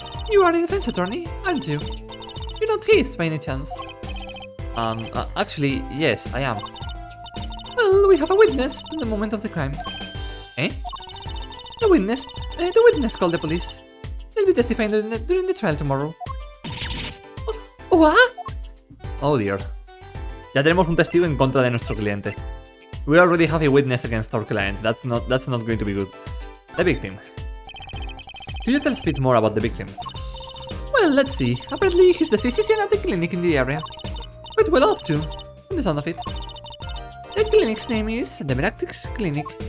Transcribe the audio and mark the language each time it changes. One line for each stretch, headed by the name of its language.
English: You are a defense attorney, aren't you? You're not his by any chance. Actually, yes, I am. Well, we have a witness to the moment of the crime. Eh? The witness called the police. They'll be testifying during the trial tomorrow. ¿What? Oh dear.
Spanish: Ya tenemos un testigo en contra de nuestro cliente.
English: We already have a witness against our client. That's not going to be good. The victim. Could you tell us a bit more about the victim? Well, let's see. Apparently, he's the physician at the clinic in the area. Quite well off, too, from the sound of it. The clinic's name is the Meractix Clinic.